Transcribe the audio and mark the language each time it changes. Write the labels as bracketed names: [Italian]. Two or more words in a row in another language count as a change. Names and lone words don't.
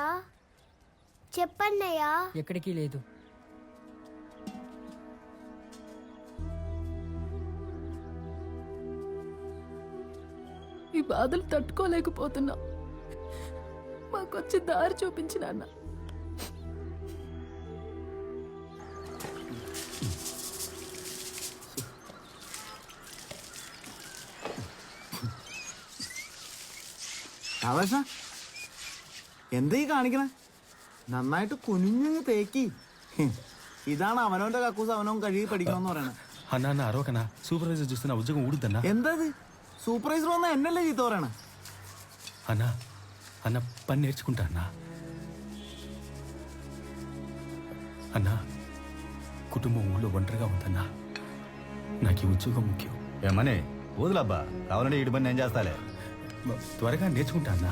[Telugu] చెప్పన్నయ్యా. ఎక్కడికి లేదు. ఈ బాధలు తట్టుకోలేకపోతున్నా. మాకొచ్చి దారి చూపించిన అన్న. [Malayalam] രാധാകൃഷ്ണ എന്തീ കാണിക്കണേ? നന്നായിട്ട് കുനിഞ്ഞങ്ങ് തേക്കി. ഇതാണ് അവനവന്റെ കക്കൂസ് അവനവൻ കഴുകി പഠിക്കണമെന്ന് പറയണേ. [Telugu] అన్నా అరవకన్నా, సూపర్వైజర్ చూస్తే నా ఉద్యోగం ఊడుద్దన్నా. [Malayalam] എന്താ సూపర్వైజర్ వన్నా എന്നല്ലേ ചീത്ത പറയണേ? [Telugu] అన్నా అన్న పని నేర్చుకుంటా అన్నా. అన్నా కుటుంబం ఊళ్ళో ఒంటరిగా ఉందన్నా. నాకు ఈ ఉద్యోగం ముఖ్యం. ఏమని వదులబ్బా, కావాలంటే ఇటు పని నేను చేస్తాలే. త్వరగా నేర్చుకుంటా అన్నా.